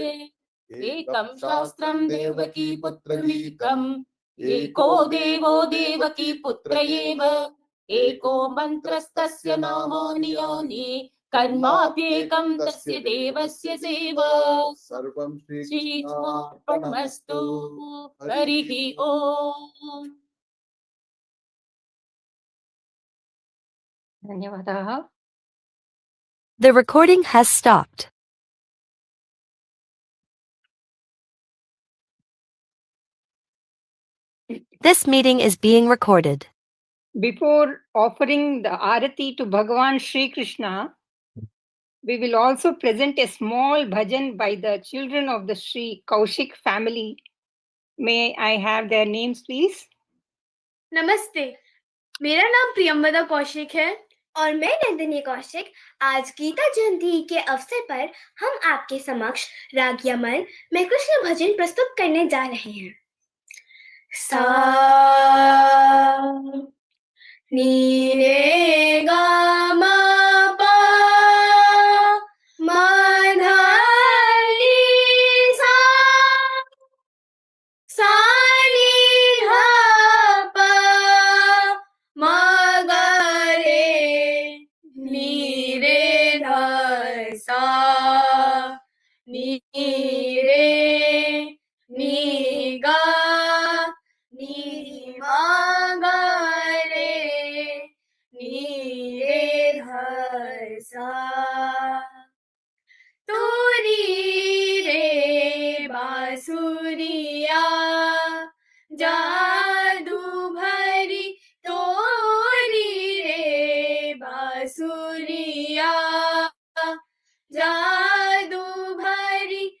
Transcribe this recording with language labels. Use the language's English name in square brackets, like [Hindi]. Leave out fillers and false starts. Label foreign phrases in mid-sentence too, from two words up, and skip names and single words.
[Sanskrit] एकं शास्त्रं देवकी पुत्रमीकम् एको देवो देवकी पुत्र एव एको मन्त्रस्तस्य नामो नियोनि कर्माप्येकं तस्य देवस्य सेवा सर्वं श्रीकृष्णार्पणमस्तु हरिः ओम् धन्यवादाः. [English] The recording has stopped. This meeting is being recorded. Before offering the arati to Bhagavan Shri Krishna, we will also present a small bhajan by the children of the Shri Kaushik family. May I have their names, please? [Hindi] नमस्ते, मेरा नाम प्रियंवदा कौशिक है और मैं नंदिनी कौशिक। आज गीता जयंती के अवसर पर हम आपके समक्ष राग यमन में कृष्ण भजन प्रस्तुत करने जा रहे हैं। सा नी रे गा मा पा मा धा नी सा सा नी धा पा मा गा रे नी रे धा सा नी रे नी गा नी मा गा रे नी रे धा सा तोरी रे बांसुरिया जादू भरी तोरी रे बांसुरिया जादू भरी